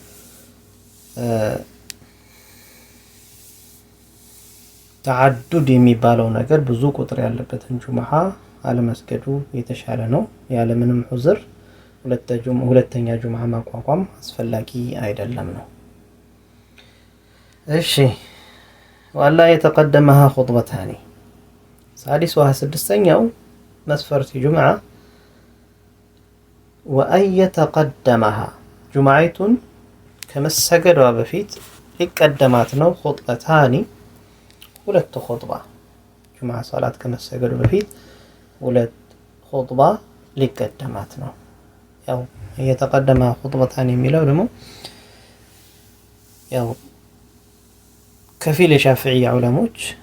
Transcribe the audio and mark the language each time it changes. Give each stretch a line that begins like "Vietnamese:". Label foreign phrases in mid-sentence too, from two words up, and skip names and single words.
Amharic: ተዓዱድ የሚባለው ነገር ብዙ ቁጥር ያለበትን ጁምዓ አለመስገዱ የተሻለ ነው። ያለ ምንም ዑዝር ሁለተኛ ጁምዓ ማቋቋም አስፈላጊ አይደለም ነው። እሺ ወላ የተቀደመها
Arabic: خطبتان سادسها
Amharic: ስድስተኛው መስፈርት ጁምዓ
Arabic: وأن يتقدمها
Amharic: ጁምዓይቱን ከመሰገዷ በፊት ሊቀደማት ነው خطبتان ሁለት ኹጥባ ጁምዓ ሶላት ከመሰገዱ በፊት ሁለት ኹጥባ ሊቀደማት ነው። ያው የተቀደመ ኹጥበታን የሚለው ደግሞ ያው ከፊል የሻፊዒያ ዑለሞች